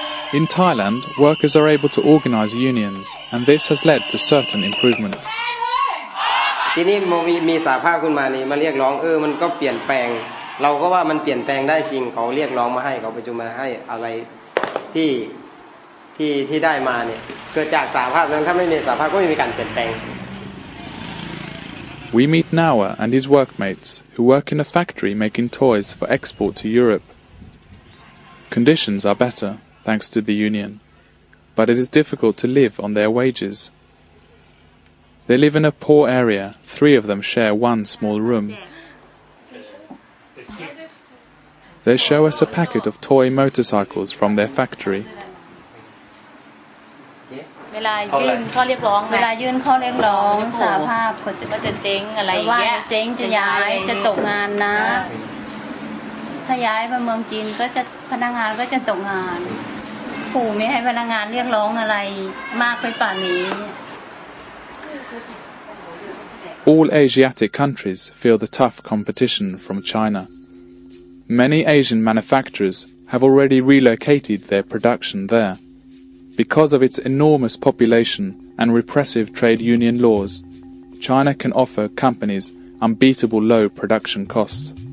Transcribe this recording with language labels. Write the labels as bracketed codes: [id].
[en] In Thailand, workers are able to organize unions, and this has led to certain improvements. [th] ทีนี้มีสหภาพขึ้นมานี่มาเรียกร้องมันก็เปลี่ยนแปลงเราก็ว่ามันเปลี่ยนแปลงได้จริงเขาเรียกร้องมาให้เขาประชุมมาให้อะไรที่ได้มาเนี่ยเกิดจากสหภาพนั้นถ้าไม่มีสหภาพก็ไม่มีการเปลี่ยนแปลง [en] We meet Nawa and his workmates who work in a factory making toys for export to Europe. Conditions are better thanks to the union, but it is difficult to live on their wages. They live in a poor area. 3 of them share one small room. They show us a packet of toy motorcycles from their factory. [th] เวลายื่นข้อเรียกร้องสหภาพก็จะเจ๊งอะไรอย่างเงี้ยเจ๊งจะย้ายจะตกงานนะถ้าย้ายไปเมืองจีนก็จะพนักงานก็จะตกงานขู่ไม่ให้พนักงานเรียกร้องอะไรมากไปป่านนี้ [en] All Asiatic countries feel the tough competition from China. Many Asian manufacturers have already relocated their production there. Because of its enormous population and repressive trade union laws, China can offer companies unbeatable low production costs.